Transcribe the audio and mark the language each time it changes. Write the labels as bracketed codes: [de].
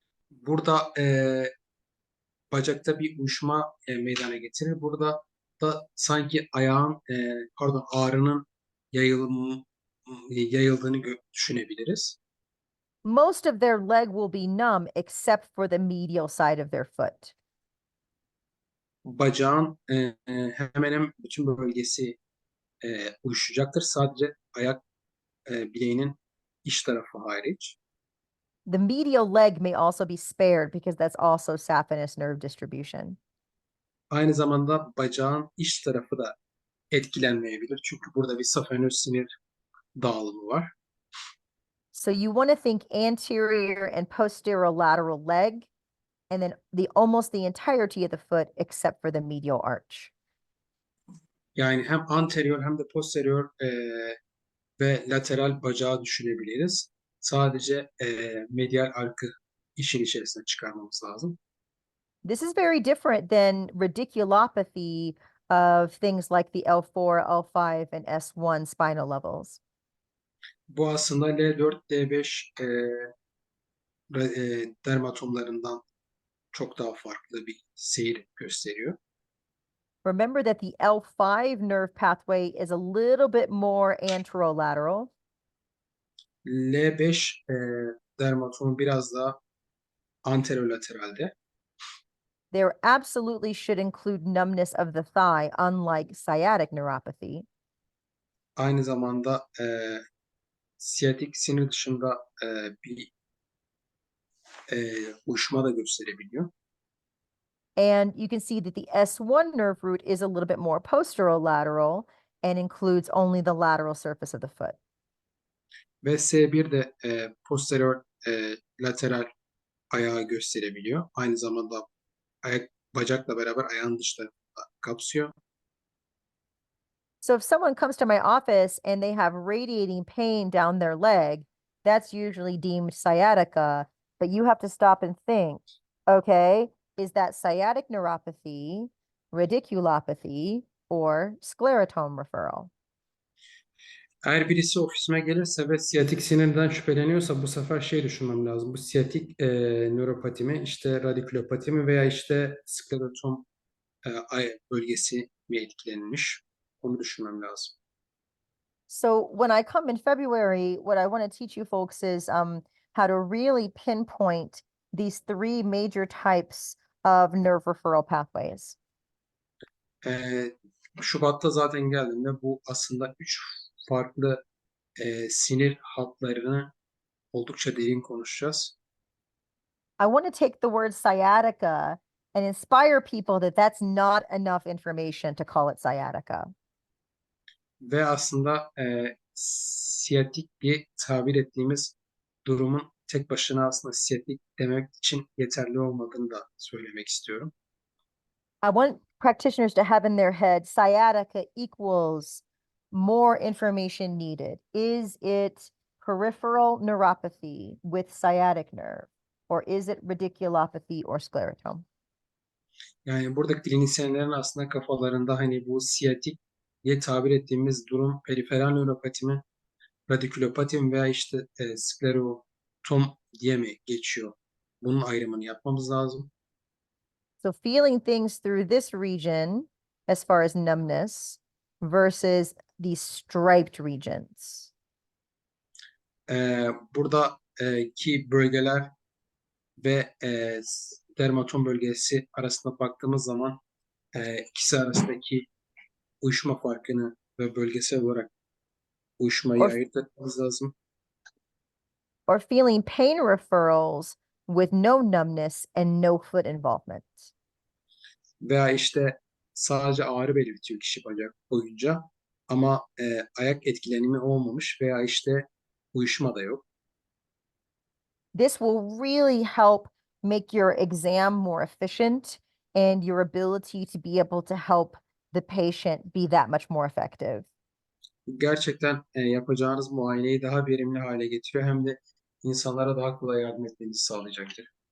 [tr] Burada bacakta bir uyuşma meydana getirir. Burada da sanki ağrının yayıldığını düşünebiliriz. [en] Most of their leg will be numb except for the medial side of their foot. [tr] Bacağın hemen hemen bütün bölgesi uyuşacaktır. Sadece ayak bileğinin iç tarafı hariç. [en] The medial leg may also be spared because that's also saphenous nerve distribution. [tr] Aynı zamanda bacağın iç tarafı da etkilenmeyebilir. Çünkü burada bir safenöz sinir dağılımı var. [en] So you want to think anterior and posterolateral leg, and then almost the entirety of the foot except for the medial arch. [tr] Yani hem anterior hem de posterior ve lateral bacağı düşünebiliriz. Sadece medial arkı işin içerisine çıkarmamız lazım. [en] This is very different than radiculopathy of things like the L4, L5, and S1 spinal levels. [tr] Bu aslında L4, D5 dermatomlarından çok daha farklı bir seyir gösteriyor. [en] Remember that the L5 nerve pathway is a little bit more anterolateral. [tr] L5 dermatomu biraz daha anterolateralde. [en] There absolutely should include numbness of the thigh, unlike sciatic neuropathy. [tr] Aynı zamanda siyatik sinir dışında bir uyuşma da gösterebiliyor. [en] And you can see that the S1 nerve root is a little bit more posterolateral and includes only the lateral surface of the foot. [tr] Ve S1 de posterior lateral ayağı gösterebiliyor. Aynı zamanda bacakla beraber ayağın dış tarafını kapsıyor. [en] So if someone comes to my office and they have radiating pain down their leg, that's usually deemed sciatica, but you have to stop and think, okay, is that sciatic neuropathy, radiculopathy, or sclerotome referral? [tr] Eğer birisi ofisime gelirse ve siyatik sinirden şüpheleniyorsa bu sefer şey düşünmem lazım. Bu siyatik nöropati mi, işte radikulopati mi veya işte sklerotom bölgesi mi etkilenmiş? Onu düşünmem lazım. [en] So when I come in February, what I want to teach you folks is how to really pinpoint these three major types of nerve referral pathways. [tr] Şubat'ta zaten geldiğinde bu aslında 3 farklı sinir hatlarını oldukça derin konuşacağız. [en] I want to take the word sciatica and inspire people that that's not enough information to call it sciatica. [tr] Ve aslında siyatik diye tabir ettiğimiz durumun tek başına aslında siyatik demek için yeterli olmadığını da söylemek istiyorum. [en] I want practitioners to have in their head sciatica equals more information needed. Is it peripheral neuropathy with sciatic nerve, or is it radiculopathy or sclerotome? [tr] Yani buradaki klinisyenlerin aslında kafalarında hani bu siyatik diye tabir ettiğimiz durum periferal nöropati mi, radikulopati mi veya işte sklerotom diye mi geçiyor? Bunun ayrımını yapmamız lazım. [en] So feeling things through this region as far as numbness versus these striped regions. [tr] Burada ki bölgeler ve dermatom bölgesi arasında baktığımız zaman ikisi arasındaki uyuşma farkını ve bölgesel olarak uyuşmayı [en] Or, [tr] ayırt etmemiz lazım. [en] or feeling pain referrals with no numbness and no foot involvement. [tr] Veya işte sadece ağrı belirtiyor kişi bacak boyunca ama ayak etkilenimi olmamış veya işte uyuşma da yok. [en] This will really help make your exam more efficient and your ability to be able to help the patient be that much more effective. [tr] Gerçekten yapacağınız muayeneyi daha verimli hale getiriyor hem de insanlara daha kolay yardım etmenizi sağlayacaktır.